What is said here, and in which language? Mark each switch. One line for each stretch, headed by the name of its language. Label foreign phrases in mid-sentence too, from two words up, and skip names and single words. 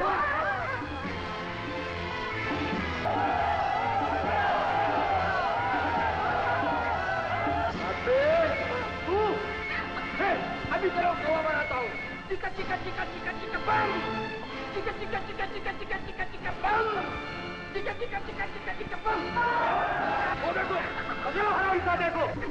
Hindi: अभी चलो कौवा बनाता हूँ। चिका चिका चिका चिका चिका बम, चिका चिका चिका चिका चिका चिका चिका बम, चिका चिका चिका चिका चिका बम। वो देखो, चलो हरा हिस्सा देखो।